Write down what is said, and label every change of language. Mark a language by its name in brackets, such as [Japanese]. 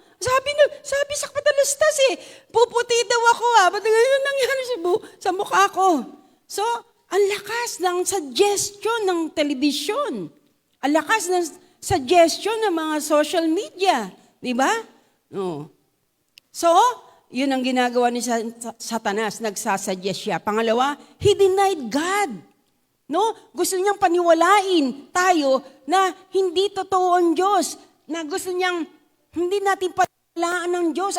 [Filipino] Sabi sa patalastas puputi daw ako ba't ganyan nangyari sa mukha ko? So, ang lakas ng suggestion ng television. Ang lakas ng suggestion ng mga social media. Di ba? No. So, yun ang ginagawa ni Satanas, nagsasuggest siya. Pangalawa, [English] he denied God. No? [Filipino] Gusto niyang paniwalain tayo na hindi totoo ang Diyos. Na gusto niyang hindi natin paniwalaan ng Diyos.